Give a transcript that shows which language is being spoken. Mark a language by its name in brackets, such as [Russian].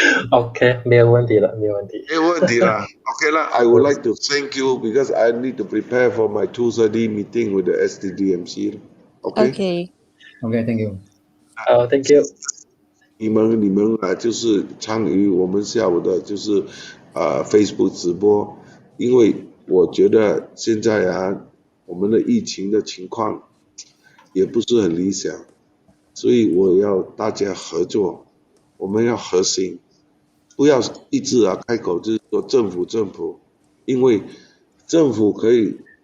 [Chinese] OK， 没有问题了，没有问题。没有问题啦。 [English] OK 啦 I would like to thank you because I need to prepare for my 2:30 meeting with the SDDMC. OK. OK，Thank you。 [Chinese] 好， [English] Thank you。 [Chinese] 你们啊，就是参与我们下午的就是Facebook 直播，因为我觉得现在啊，我们的疫情的情况也不是很理想，所以我要大家合作，我们要核心，不要一直啊开口就是说政府，因为政府可以